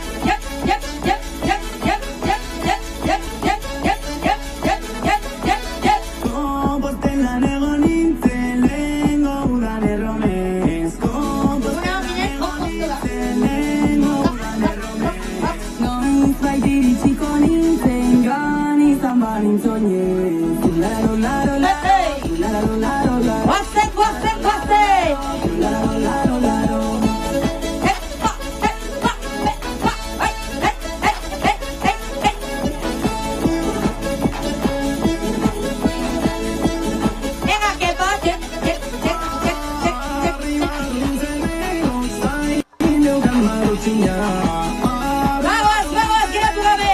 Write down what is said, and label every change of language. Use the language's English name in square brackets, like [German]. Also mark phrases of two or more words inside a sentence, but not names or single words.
[Basque] Kompostelan egon nintzen lehengo udan erromez. Kompostelan egon nintzen lehengo udan erromez. Noiz baitiritziko nintzen gan izan banin zoinez. Laro, laro, laro, laro, laro, laro. Guazen! Laro, laro, laro. [Spanish] Venga, que va, Vamos, [Basque] geratu gabe!